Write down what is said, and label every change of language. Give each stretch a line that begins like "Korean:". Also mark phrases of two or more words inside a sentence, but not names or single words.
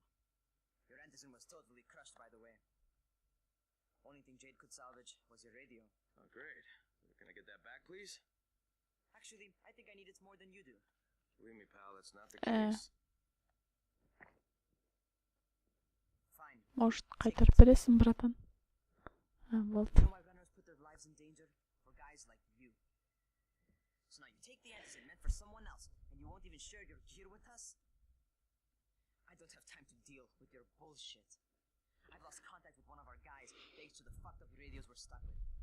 English: Your antizin was totally crushed, by the way. Only thing Jade could salvage was your radio. Oh, great. Can I get that back, please? Actually, I think I need it more than you do. Believe me, pal, that's not the case. Fine.
Kazakh: Может, қайтарып бересің, братан? Болды.
English: You know why runners put their lives in danger? For guys like you. So now you take the antizin meant for someone else, and you won't even share your gear with us? I don't have time to deal with your bullshit. I've lost contact with one of our guys thanks to the fucked up radios we're stuck with.